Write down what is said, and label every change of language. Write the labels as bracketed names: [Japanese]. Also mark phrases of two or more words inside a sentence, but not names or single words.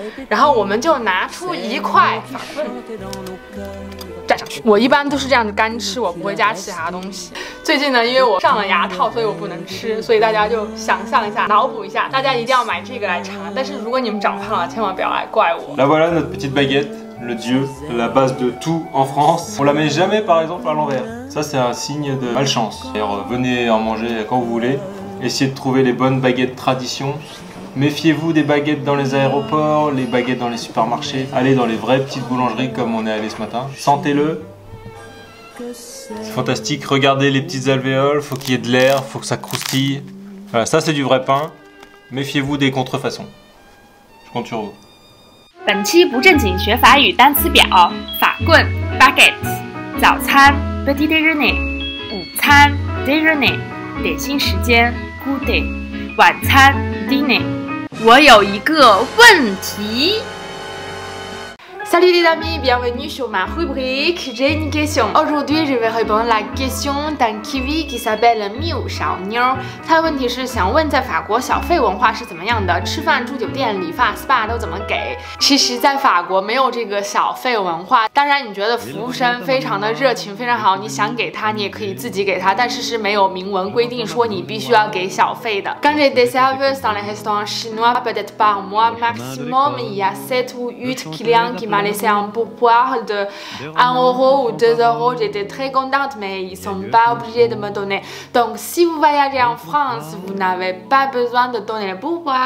[Chinese] 然后我们就拿出一块法棍蘸上去。我一般都是这样子干吃，我不会加其他东西。最近呢，因为我上了牙套，所以我不能吃，所以大家就想象一下，脑补一下，大家一定要买这个来尝。但是如果你们长胖了，千万不要来怪我。 [French] Là voilà notre petite baguette, le dieu, la base de tout en France. On la met jamais par exemple à l'envers. Ça c'est un signe de malchance. D'ailleurs, venez en manger quand vous voulez. Essayez de trouver les bonnes baguettes tradition. Méfiez-vous des baguettes dans les aéroports, les baguettes dans les supermarchés. Allez dans les vraies petites boulangeries comme on est allé ce matin. Sentez-le. C'est fantastique. Regardez les petites alvéoles. Faut qu'il y ait de l'air, faut que ça croustille. Voilà, ça c'est du vrai pain. Méfiez-vous des contrefaçons. Je compte sur vous. [Chinese] 本期不正经学法语单词表：法棍 baguette， 早餐 [French] petit déjeuner， [Chinese] 午餐 déjeuner， 点心时间 goûter， 晚餐 dîner。我有一个问题。 [French] Salut les amis, bienvenue sur ma rubrique J'ai une question. Aujourd'hui, je vais répondre à la question d'un kiwi qui s'appelle 缪小妞。 [Chinese] 他的问题是想问，在法国小费文化是怎么样的？吃饭、住酒店、理发、SPA 都怎么给？其实，在法国没有这个小费文化。当然，你觉得服务生非常的热情，非常好，你想给他，你也可以自己给他，但是是没有明文规定说你必须要给小费的。 [French] Quand j'ai des serveuses dans les restaurants chinois, peut-être par mois maximum, il y a 7 ou 8 clients qui m'a laissé un pourboire de 1 euro ou 2 euros. J'étais très contente, mais ils sont pas obligés de me donner. Donc, si vous voyagez en France, vous n'avez pas besoin de donner le pourboire.